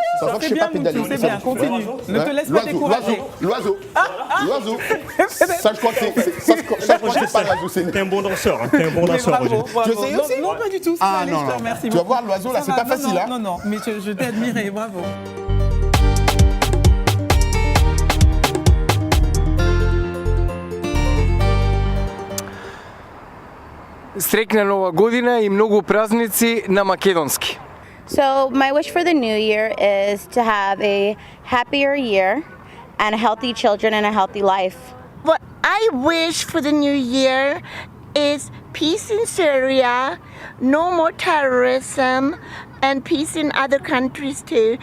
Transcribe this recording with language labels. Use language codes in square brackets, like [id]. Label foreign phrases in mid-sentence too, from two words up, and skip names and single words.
[fr] ça doit que je ne sais pas pédaler. C'est bien, continue. Ne te laisse pas décourager. L'oiseau. Ça, je crois que c'est pas l'oiseau. T'es un bon danseur. T'es un bon danseur, Roger. Tu essayes aussi? Non, pas du tout. Ah non, tu vas voir l'oiseau là, c'est pas facile. Non, mais je t'ai admiré, bravo. [mk] Среќна Нова година и многу празници на македонски. [en] So my wish for the new year is to have a happier year and healthy children and a healthy life. What I wish for the new year is peace in Syria, no more terrorism, and peace in other countries too.